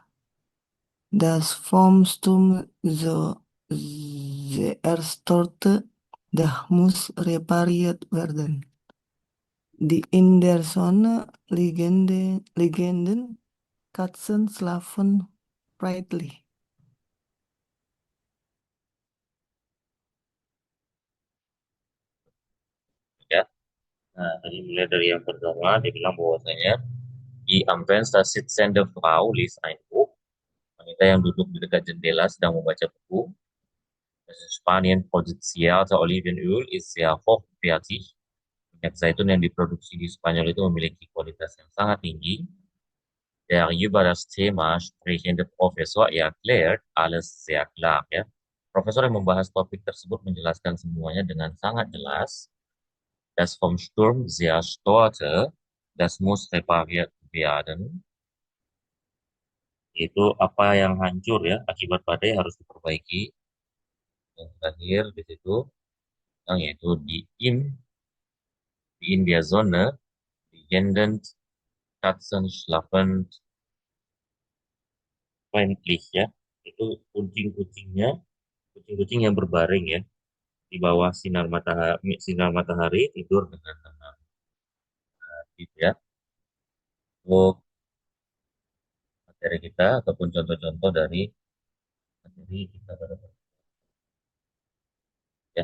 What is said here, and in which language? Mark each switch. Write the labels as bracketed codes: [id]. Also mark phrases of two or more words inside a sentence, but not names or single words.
[de] Das Formstum zuerst das muss repariert werden. Die in der Sonne liegenden Katzen schlafen friedlich. [id] Ya. Nah, tadi mulai dari yang pertama, dia bilang bahwasanya di [de] am Fenster sitzende Frau liest ein Buch. [id] Wanita yang duduk di dekat jendela sedang membaca buku. [de] Das Spanien produzierte Olivenöl ist sehr hochwertig. [id] Minyak zaitun yang diproduksi di Spanyol itu memiliki kualitas yang sangat tinggi. [de] Der über das Thema sprechende Professor erklärt alles sehr klar. [id] Ya. Profesor yang membahas topik tersebut menjelaskan semuanya dengan sangat jelas. [de] Das vom Sturm zerstörte, das muss repariert werden. [id] Itu apa yang hancur ya, akibat badai harus diperbaiki. Yang terakhir di situ, yaitu [de] die in der Sonne, liegenden Katzen schlafen friedlich ya. [id] Itu kucing-kucing yang berbaring ya di bawah sinar matahari tidur dengan tenang gitu ya. Untuk materi kita ataupun contoh-contoh dari materi kita pada ya.